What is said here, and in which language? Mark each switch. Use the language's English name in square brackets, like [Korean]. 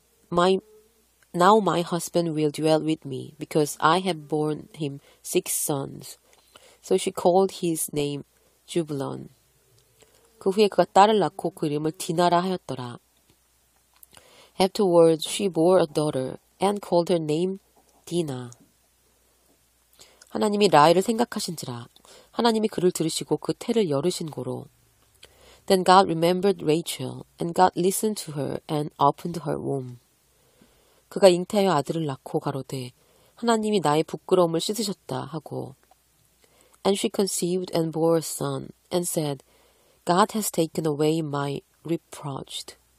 [English] Now my husband will dwell with me, because I have borne him 6 sons. So she called his name Jubulon. [Korean] 그 후에 그가 딸을 낳고 그 이름을 디나라 하였더라. [English] Afterwards she bore a daughter and called her name Dinah. [Korean] 하나님이 라헬을 생각하신지라. 하나님이 그를 들으시고 그 태를 열으신 고로. [English] Then God remembered Rachel, and God listened to her and opened her womb. [Korean] 그가 잉태하여 아들을 낳고 가로되 하나님이 나의 부끄러움을 씻으셨다 하고. [English] And she conceived and bore a son, and said, God has taken away my reproach.